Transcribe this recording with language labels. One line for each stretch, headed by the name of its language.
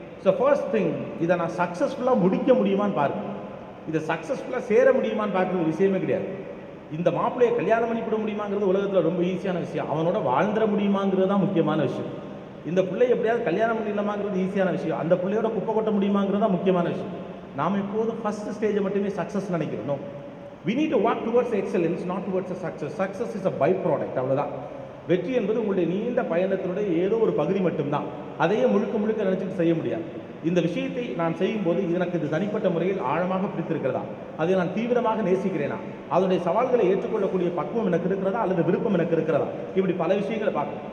English: so first thing,
Tamil: இதை நான் சக்ஸஸ்ஃபுல்லாக முடிக்க முடியுமான்னு பாருங்க. இதை சக்ஸஸ்ஃபுல்லாக சேர முடியுமான்னு பார்க்குறது விஷயமே கிடையாது. இந்த மாப்பிள்ளையை கல்யாணம் பண்ணி விட முடியுமாங்கிறது உலகத்தில் ரொம்ப ஈஸியான விஷயம். அவனோட வாழ்ந்துட முடியுமாங்கிறது தான் முக்கியமான விஷயம். இந்த பிள்ளை எப்படியாவது கல்யாணம் பண்ணிடலாமாங்கிறது ஈஸியான விஷயம். அந்த பிள்ளையோட குப்பை கொட்ட முடியுமாங்கிறது தான் முக்கியமான விஷயம். நாம் எப்போதும் ஃபஸ்ட் ஸ்டேஜை மட்டுமே சக்ஸஸ் நினைக்கிறோம். No,
English: we need to work towards excellence, not towards a success. Success is a by product, அவ்வளோதான்.
Tamil: வெற்றி என்பது உங்களுடைய நீண்ட பயணத்தினுடைய ஏதோ ஒரு பகுதி மட்டும்தான். அதையே முழுக்க முழுக்க நினச்சிட்டு செய்ய முடியாது. இந்த விஷயத்தை நான் செய்யும்போது எனக்கு இது தனிப்பட்ட முறையில் ஆழமாக பிடித்திருக்கிறதா, அதை நான் தீவிரமாக நேசிக்கிறேனா, அதனுடைய சவால்களை ஏற்றுக்கொள்ளக்கூடிய பக்குவம் எனக்கு இருக்கிறதா அல்லது விருப்பம் எனக்கு இருக்கிறதா, இப்படி பல விஷயங்களை பார்க்கணும்.